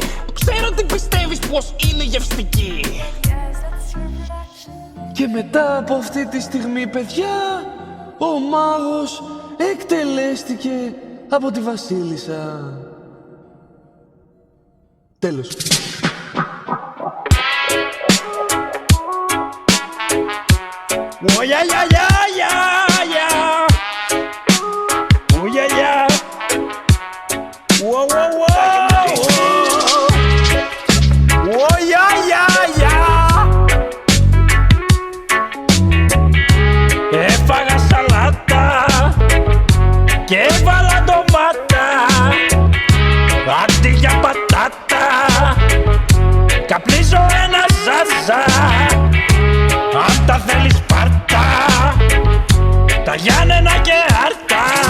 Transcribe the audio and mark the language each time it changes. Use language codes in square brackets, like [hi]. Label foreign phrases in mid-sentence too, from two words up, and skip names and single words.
[el] Ξέρω τι πιστεύεις πως είναι γευστική. Και μετά από αυτή τη στιγμή, παιδιά, ο μάγος εκτελέστηκε από τη βασίλισσα. Τέλος. [en] Oh yeah yeah yeah yeah yeah. Oh yeah yeah. Whoa whoa whoa. Oh yeah yeah yeah. [el] Έφαγα σαλάτα και έβαλα ντομάτα αντί για πατάτα. Καπνίζω ένα ζάζα. Αν τα θέλεις πάρτα, τα Γιάννενα και άρτα.